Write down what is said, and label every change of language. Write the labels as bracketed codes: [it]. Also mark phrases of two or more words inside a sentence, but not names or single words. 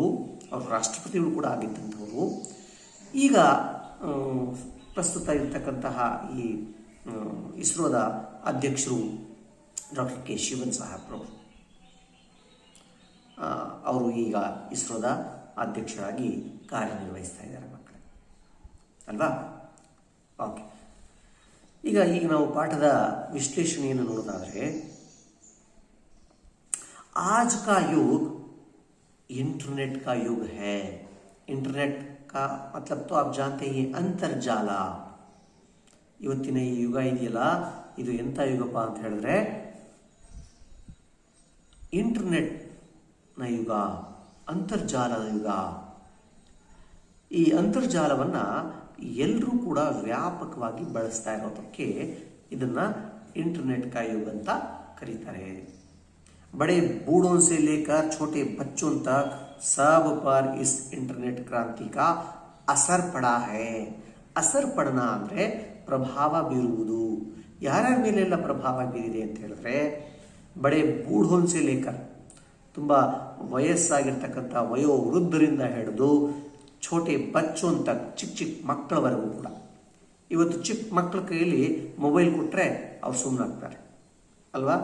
[kn] ಅವರು ರಾಷ್ಟ್ರಪತಿಗಳು ಕೂಡ ಆಗಿದ್ದಂಥವರು. ಈಗ ಪ್ರಸ್ತುತ ಇರತಕ್ಕಂತಹ ಈ ಇಸ್ರೋದ ಅಧ್ಯಕ್ಷರು ಡಾಕ್ಟರ್ ಕೆ ಶಿವನ್ ಸಾಹೇಬ್ರವರು. ಅವರು ಈಗ ಇಸ್ರೋದ ಅಧ್ಯಕ್ಷರಾಗಿ ಕಾರ್ಯನಿರ್ವಹಿಸ್ತಾ ಇದ್ದಾರೆ ಮಕ್ಕಳೇ, ಅಲ್ವಾ? ಓಕೆ, ಈಗ ನಾವು ಪಾಠದ ವಿಶ್ಲೇಷಣೆಯನ್ನು ನೋಡೋದಾದರೆ, [hi] आज का युग इंटरनेट का युग है. इंटरनेट का मतलब तो आप जानते ही ಅಂತರ್ಜಾಲ. [kn] ಇವತ್ತಿನ ಈ ಯುಗ ಇದೆಯಲ್ಲ, ಇದು ಎಂಥ ಯುಗಪ್ಪ ಅಂತ ಹೇಳಿದ್ರೆ ಇಂಟರ್ನೆಟ್ನ ಯುಗ, ಅಂತರ್ಜಾಲದ ಯುಗ. ಈ ಅಂತರ್ಜಾಲವನ್ನು ಎಲ್ಲರೂ ಕೂಡ ವ್ಯಾಪಕವಾಗಿ ಬಳಸ್ತಾ ಇರೋದಕ್ಕೆ ಇದನ್ನು [hi] इंटरनेट का युग [kn] ಅಂತ ಕರೀತಾರೆ. [hi] बड़े बूढ़ों से लेकर छोटे बच्चों तक सब पर इस इंटरनेट क्रांति का असर पड़ा है. असर पड़ना [kn] ಅಂದರೆ ಪ್ರಭಾವ ಬೀರುವುದು. ಯಾರ್ಯಾರ ಮೇಲೆಲ್ಲ ಪ್ರಭಾವ ಬೀರಿದೆ ಅಂತ ಹೇಳಿದ್ರೆ, [hi] बड़े बूढ़ों से लेकर, [kn] ತುಂಬ ವಯಸ್ಸಾಗಿರ್ತಕ್ಕಂಥ ವಯೋವೃದ್ಧರಿಂದ ಹಿಡಿದು [hi] छोटे बच्चों तक, [kn] ಚಿಕ್ಕ ಚಿಕ್ಕ ಮಕ್ಕಳವರೆಗೂ ಕೂಡ. ಇವತ್ತು ಚಿಕ್ಕ ಮಕ್ಕಳ ಕೈಯಲ್ಲಿ ಮೊಬೈಲ್ ಕೊಟ್ಟರೆ ಅವ್ರು ಸುಮ್ಮನಾಗ್ತಾರೆ ಅಲ್ವಾ?